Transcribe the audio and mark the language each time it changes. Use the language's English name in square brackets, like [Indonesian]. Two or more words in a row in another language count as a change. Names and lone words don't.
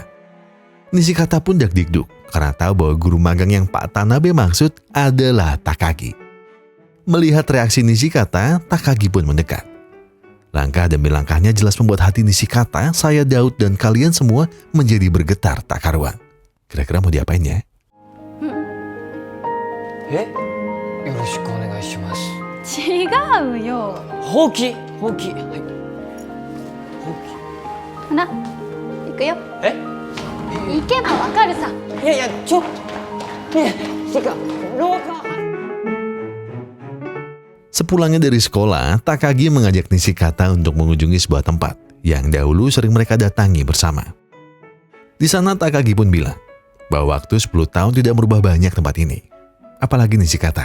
[Indonesian] Nishikata pun dak-dikduk karena tahu bahwa guru magang yang Pak Tanabe maksud adalah Takagi. Melihat reaksi Nishikata, Takagi pun mendekat. Langkah demi langkahnya jelas membuat hati Nishikata, saya, Daud, dan kalian semua menjadi bergetar tak karuan. Kira-kira mau diapain ya? [Japanese] よろしくお願いします。違うよ。ほうき、ほうき、はい。ほうほな、行くよ。き。行けばわかるさ。いやいや、ちょっと。ねえ、てか、廊下。 [Indonesian] Sepulangnya dari sekolah, Takagi mengajak Nishikata untuk mengunjungi sebuah tempat yang dahulu sering mereka datangi bersama. Di sana Takagi pun bilang bahwa waktu 10 tahun tidak merubah banyak tempat ini. Apalagi Nishikata.